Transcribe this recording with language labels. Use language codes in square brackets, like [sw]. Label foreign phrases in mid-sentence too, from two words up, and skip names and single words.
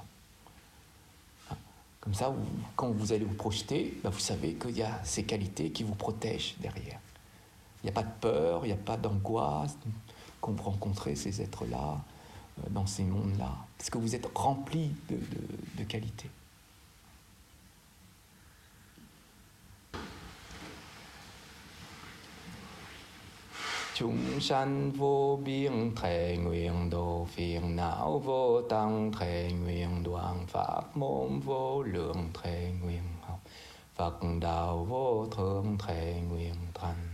[fr] Comme ça, quand vous allez vous projeter, vous savez qu'il y a ces qualités qui vous protègent derrière. Il n'y a pas de peur, il n'y a pas d'angoisse quand vous rencontrez ces êtres-là, dans ces mondes-là, parce que vous êtes remplis de qualités. [vi] Chúng sanh vô biên thệ nguyện độ phiền não vô tăng thệ nguyện đoạn pháp môn vô lượng thệ nguyện học Phật đạo vô thượng thệ nguyện thành.